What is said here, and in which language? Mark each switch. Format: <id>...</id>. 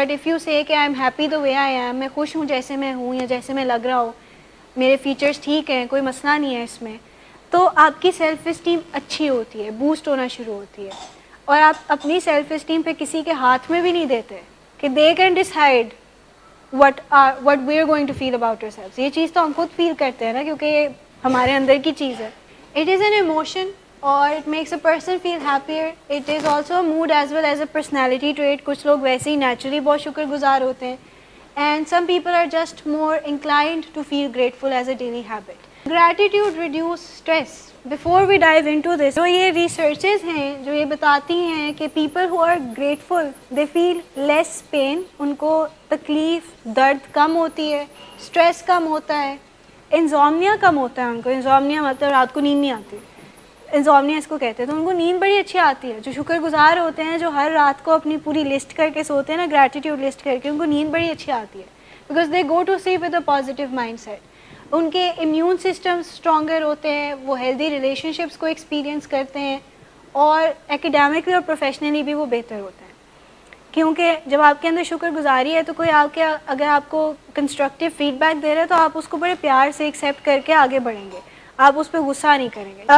<en>but if you say کہ I am</en> <ur>happy the way I am, میں خوش ہوں جیسے میں ہوں یا جیسے میں لگ رہا ہوں, میرے فیچرس ٹھیک ہیں, کوئی مسئلہ نہیں ہے اس میں, تو آپ کی سیلف اسٹیم اچھی ہوتی ہے, بوسٹ ہونا شروع ہوتی ہے. اور آپ اپنی سیلف اسٹیم پہ کسی کے ہاتھ میں بھی نہیں دیتے کہ</ur> <en>They can decide what we are going to feel about yourself.</en> <ur>یہ چیز تو ہم خود فیل کرتے ہیں نا, کیونکہ یہ ہمارے اندر کی چیز ہے.</ur> <en>It is an emotion اور it makes a person feel happier. It is also a mood as well as a personality trait.</en> <ur>کچھ لوگ ویسے ہی نیچرلی بہت شکر گزار ہوتے ہیں,</ur> <en>And some people are just more inclined to feel grateful as a daily habit. Gratitude reduces stress. Before we dive into this,</en> <ur>جو یہ ریسرچز ہیں جو یہ بتاتی ہیں کہ</ur> <en>people who are grateful they feel less pain,</en> <ur>ان کو تکلیف درد کم ہوتی ہے, اسٹریس کم ہوتا ہے, انزومنیا کم ہوتا ہے ان کو. انزومنیا مطلب رات کو نیند نہیں آتی, انزومنیا اس کو کہتے ہیں. تو ان کو نیند بڑی اچھی آتی ہے. جو شکر گزار ہوتے ہیں, جو ہر رات کو اپنی پوری لسٹ کر کے سوتے ہیں نا, گریٹیٹیوڈ لسٹ کر کے, ان کو نیند بڑی اچھی آتی ہے.</ur> <en>Because they go to sleep with a positive mindset.</en> <ur>ان کے امیون سسٹم اسٹرانگر ہوتے ہیں, وہ ہیلدی ریلیشن شپس کو ایکسپیرینس کرتے ہیں, اور ایکیڈیمکلی اور پروفیشنلی بھی وہ بہتر ہوتے ہیں. کیونکہ جب آپ کے اندر شکر گزاری ہے تو کوئی آپ کے اگر آپ کو کنسٹرکٹیو فیڈ بیک دے رہا ہے تو آپ اس کو بڑے پیار سے ایکسیپٹ کر کے آگے بڑھیں گے, آپ اس پہ غصہ نہیں کریں گے.</ur>